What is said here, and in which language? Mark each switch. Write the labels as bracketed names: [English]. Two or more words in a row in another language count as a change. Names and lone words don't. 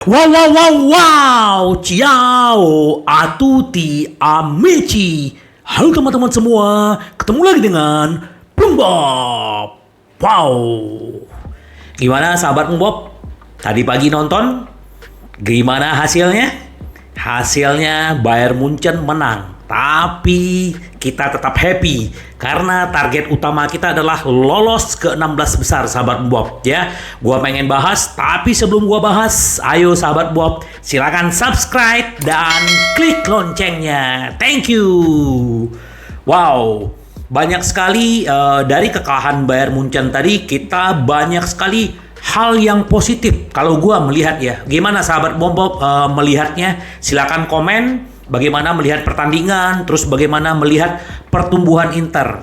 [Italian] Wow, wow, wow, wow, ciao, a tutti, amici. [Indonesian] Halo teman-teman semua, ketemu lagi dengan Bob. Wow, gimana sahabat Bob? Tadi pagi nonton, gimana hasilnya? Hasilnya Bayern Munchen menang. Tapi kita tetap happy karena target utama kita adalah lolos ke 16 besar sahabat Bob ya. Gua pengen bahas, tapi sebelum gua bahas, ayo sahabat Bob, silakan subscribe dan klik loncengnya. [English] Thank you. [Indonesian] Wow, banyak sekali dari kekalahan Bayern Munchen tadi kita banyak sekali hal yang positif kalau gua melihat ya. Gimana sahabat Bob melihatnya? Silakan komen. Bagaimana melihat pertandingan, terus bagaimana melihat pertumbuhan Inter.